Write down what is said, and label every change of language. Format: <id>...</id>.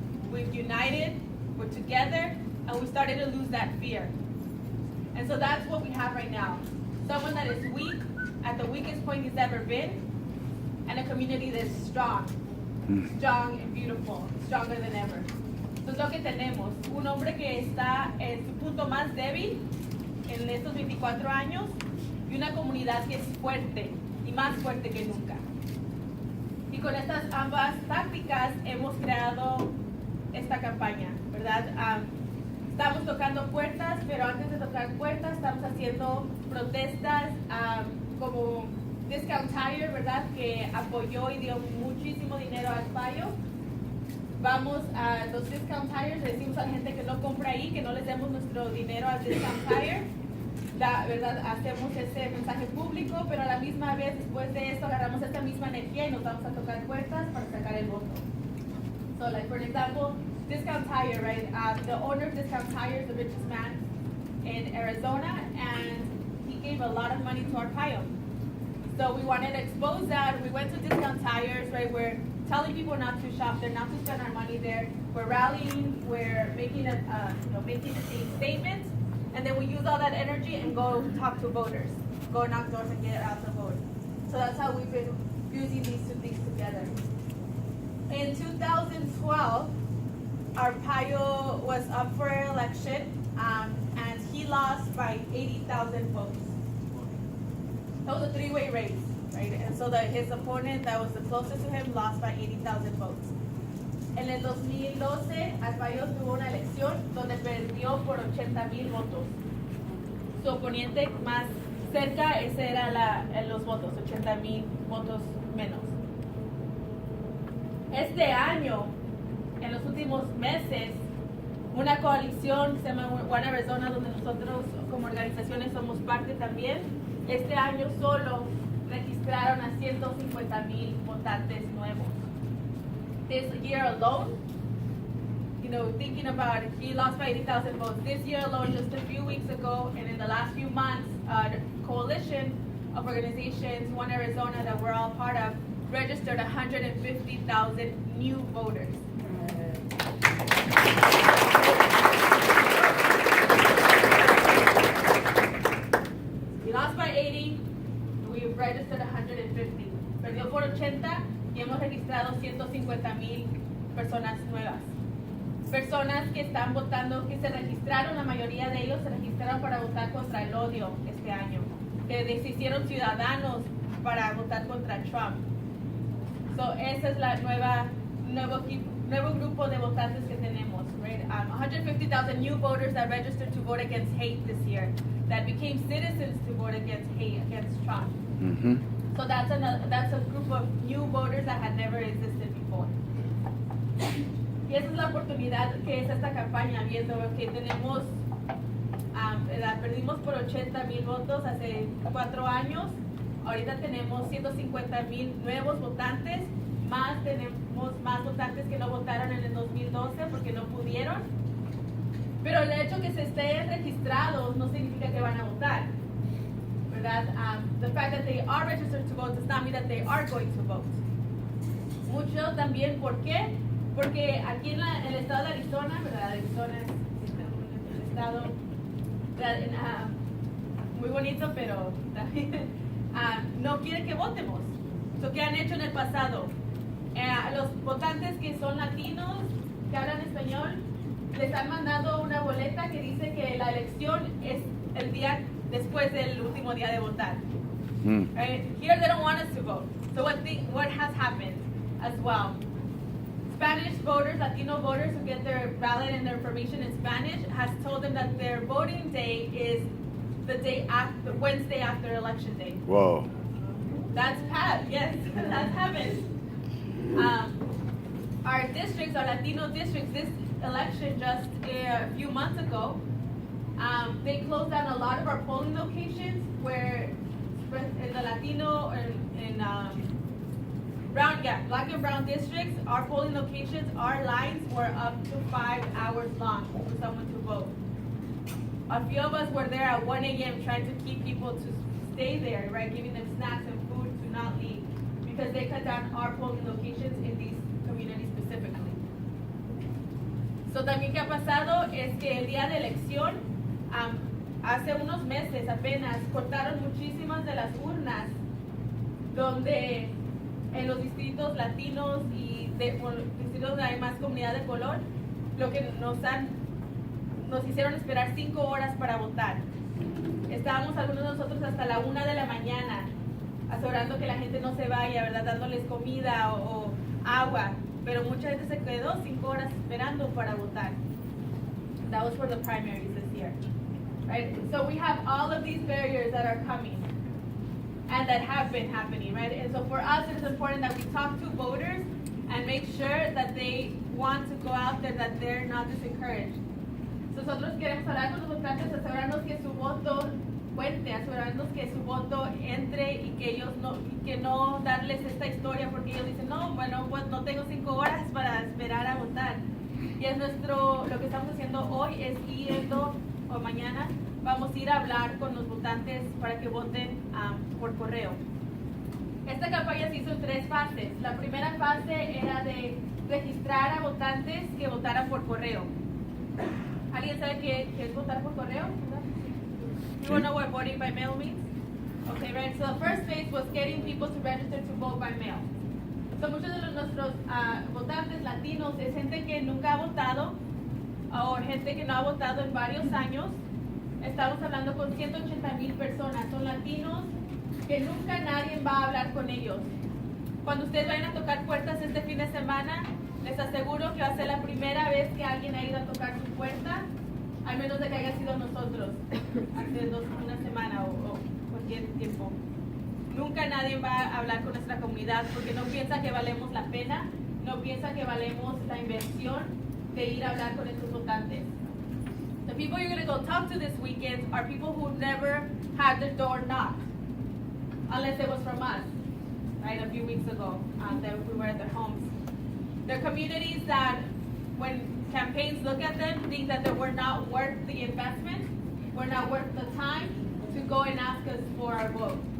<en>We've united, we're together, and we started to lose that fear. And so that's what we have right now. Someone that is weak, at the weakest point he's ever been, and a community that is strong and beautiful, stronger than ever.</en> <es>Entonces lo que tenemos, un hombre que está en su punto más débil en estos 24 años y una comunidad que es fuerte y más fuerte que nunca. Y con estas ambas tácticas hemos creado esta campaña, ¿verdad? Estamos tocando puertas, pero antes de tocar puertas estamos haciendo protestas como Discount Tire, ¿verdad? Que apoyó y dio muchísimo dinero a Arpaio. Vamos a los Discount Tires, le decimos a la gente que no compra ahí, que no les demos nuestro dinero al Discount Tire. ¿Verdad? Hacemos ese mensaje público, pero a la misma vez, después de esto, agarramos esta misma energía y nos vamos a tocar puertas para sacar el voto.</es> <en>So, like, for example, Discount Tire, right? The owner of Discount Tire is the richest man in Arizona, and he gave a lot of money to Arpaio. So we wanted to expose that. We went to Discount Tires, right? We're telling people not to shop there, not to spend our money there. We're rallying, we're making making a statement. And then we use all that energy and go talk to voters, go knock doors and get out the vote. So that's how we've been fusing these two things together. In 2012, Arpaio was up for election, and he lost by 80,000 votes. That was a three-way race, right? And so his opponent that was the closest to him lost by 80,000 votes.</en> <es>En el 2012, Arpaio tuvo una elección donde perdió por 80,000 votos. Su oponente más cerca, ese era los votos, 80,000 votos menos. Este año, en los últimos meses, una coalición que se llama One Arizona, donde nosotros como organizaciones somos parte también, este año solo registraron a 150,000 votantes nuevos.</es> <en>This year alone, thinking about it, he lost by 80,000 votes. This year alone, just a few weeks ago, and in the last few months, a coalition of organizations, One Arizona, that we're all part of, registered 150,000 new voters. He lost by 80, we've registered 150.</en> <es>Perdió por 80 y hemos registrado 150,000 personas nuevas. Personas que están votando, que se registraron, la mayoría de ellos se registraron para votar contra el odio este año, que se hicieron ciudadanos para votar contra Trump. So, esa es la nuevo grupo de votantes que tenemos, right?</es> <en>150,000 new voters that registered to vote against hate this year, that became citizens to vote against hate, against Trump. Mm-hmm. So that's a group of new voters that had never existed before.</en> <es>Y esa es la oportunidad que es esta campaña, viendo que tenemos, perdimos por 80,000 votos hace 4 años, ahorita tenemos 150,000 nuevos votantes, tenemos más votantes que no votaron en el 2012 porque no pudieron, pero el hecho que se estén registrados no significa que van a votar, ¿verdad?</es> <en>The fact that they are registered to vote does not mean that they are going to vote.</en> <es>Muchos también, ¿por qué? Porque aquí en el estado de Arizona, ¿verdad? Arizona es el estado muy bonito, pero también no quieren que votemos. So, ¿qué han hecho en el pasado? Los votantes que son latinos, que hablan español, les han mandado una boleta que dice que la elección es el día después del último día de votar.</es> <en>Right? Here they don't want us to vote. So what has happened as well? Spanish voters, Latino voters who get their ballot and their information in Spanish has told them that their voting day is the Wednesday after election day. Whoa. That's yes, that's happened. Our districts, our Latino districts, this election just a few months ago, they closed down a lot of our polling locations where in the Latino and black and brown districts, our polling locations, our lines were up to 5 hours long for someone to vote. A few of us were there at 1 a.m. trying to keep people to stay there, right, giving them snacks and food to not leave, because they cut down our polling locations in these communities specifically.</en> <es>So también que ha pasado es que el día de elección, hace unos meses apenas, cortaron muchísimas de las urnas donde en los distritos latinos y distritos donde hay más comunidad de color, lo que nos hicieron esperar 5 horas para votar. Estábamos algunos de nosotros hasta la 1 de la mañana, asegurando que la gente no se vaya, ¿verdad? Dándoles comida o agua. Pero mucha gente se quedó 5 horas esperando para votar.</es> <en>That was for the primaries this year. Right? So we have all of these barriers that are coming and that have been happening, right? And so for us, it is important that we talk to voters and make sure that they want to go out there, that they're not discouraged.</en> <es>So nosotros queremos hablar con los votantes, asegurarnos que su voto cuente, asegurarnos que su voto entre y que ellos no darles esta historia porque ellos dicen, no, bueno, pues no tengo 5 horas para esperar a votar. Y es lo que estamos haciendo hoy es yendo, o mañana, vamos a ir a hablar con los votantes para que voten por correo. Esta campaña se hizo en 3 fases. La primera fase era de registrar a votantes que votaran por correo. ¿Alguien sabe qué es votar por correo?</es> <en>You want to know what voting by mail means? Okay, right. So the first phase was getting people to register to vote by mail.</en> <es>So muchos de nuestros votantes latinos es gente que nunca ha votado o gente que no ha votado en varios años. Estamos hablando con 180,000 personas. Son latinos que nunca nadie va a hablar con ellos. Cuando ustedes vayan a tocar puertas este fin de semana, les aseguro que va a ser la primera vez que alguien ha ido a tocar su puerta, al menos de que haya sido nosotros, hace una semana o cualquier tiempo. Nunca nadie va a hablar con nuestra comunidad porque no piensa que valemos la pena, no piensa que valemos la inversión de ir a hablar con estos votantes.</es> <en>The people you're going to go talk to this weekend are people who never had their door knocked, unless it was from us, right, a few weeks ago, that we were at their homes. They're communities that, when campaigns look at them, think that they were not worth the investment, were not worth the time to go and ask us for our vote.</en>